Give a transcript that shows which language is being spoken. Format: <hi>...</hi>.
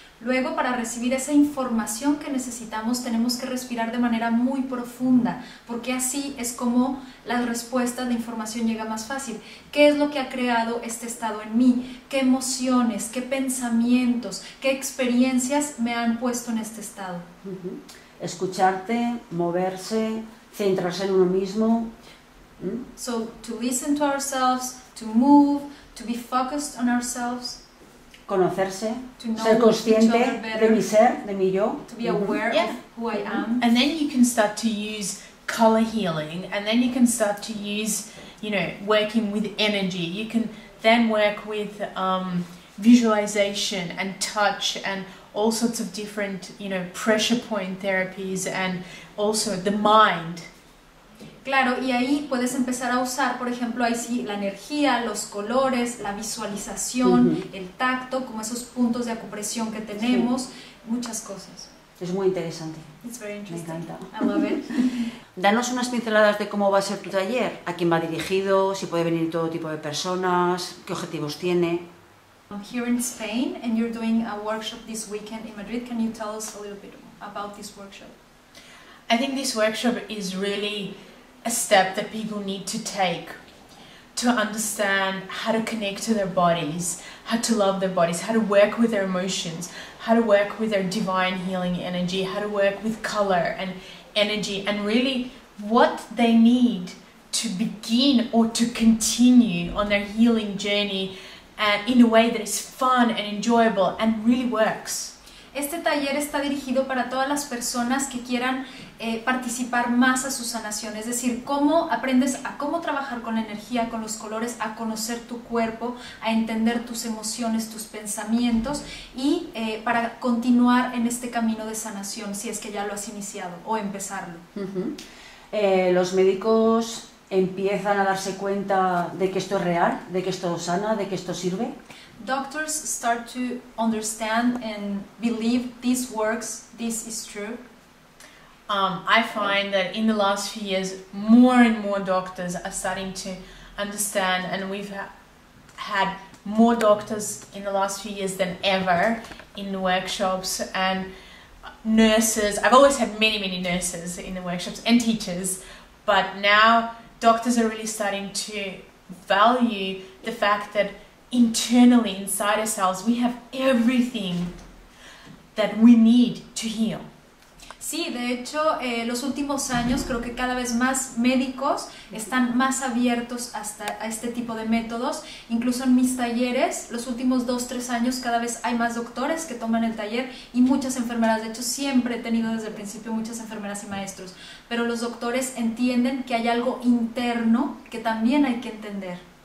<es>Luego, para recibir esa información que necesitamos, tenemos que respirar de manera muy profunda, porque así es como la respuesta de información llega más fácil. ¿Qué es lo que ha creado este estado en mí? ¿Qué emociones, qué pensamientos, qué experiencias me han puesto en este estado? Escucharte, moverse, centrarse en uno mismo.</es> <en>So, to listen to ourselves, to move, to be focused on ourselves.</en> <es>Conocerse,</es> <en>To know</en> <es>ser consciente</es> <en>each other better,</en> <es>de mi ser, de mi yo.</es> <en>to be aware of who I am. And then you can start to use color healing, and then you can start to use, you know, working with energy. You can then work with visualization and touch and all sorts of different, you know, pressure point therapies, and also the mind.</en> <es>Claro, y ahí puedes empezar a usar, por ejemplo, ahí sí, la energía, los colores, la visualización, el tacto, como esos puntos de acupresión que tenemos, muchas cosas. Es muy interesante.</es> <en>It's very</en> <es>Me</es> <en>interesting.</en> <es>encanta.</es> <en>I love it.</en> <es>Danos unas pinceladas de cómo va a ser tu taller, a quién va dirigido, si puede venir todo tipo de personas, qué objetivos tiene.</es> <en>I'm here in Spain and you're doing a workshop this weekend in Madrid. Can you tell us a little bit about this workshop? I think this workshop is really a step that people need to take to understand how to connect to their bodies, how to love their bodies, how to work with their emotions, how to work with their divine healing energy, how to work with color and energy, and really what they need to begin or to continue on their healing journey in a way that is fun and enjoyable and really works.</en> <es>Este taller está dirigido para todas las personas que quieran participar más a su sanación, es decir, cómo aprendes a cómo trabajar con la energía, con los colores, a conocer tu cuerpo, a entender tus emociones, tus pensamientos y para continuar en este camino de sanación, si es que ya lo has iniciado o empezarlo. Los médicos empiezan a darse cuenta de que esto es real, de que esto sana, de que esto sirve.</es> <en>Doctors start to understand and believe this works, this is true. I find that in the last few years, more and more doctors are starting to understand, and we've had more doctors in the last few years than ever in the workshops, and nurses. I've always had many nurses in the workshops and teachers, but now doctors are really starting to value the fact that internally, inside ourselves, we have everything that we need to heal.</en> <es>Sí, de hecho, los últimos años creo que cada vez más médicos están más abiertos a este tipo de métodos. Incluso en mis talleres, los últimos 2-3 años, cada vez hay más doctores que toman el taller y muchas enfermeras. De hecho, siempre he tenido desde el principio muchas enfermeras y maestros. Pero los doctores entienden que hay algo interno que también hay que entender.</es>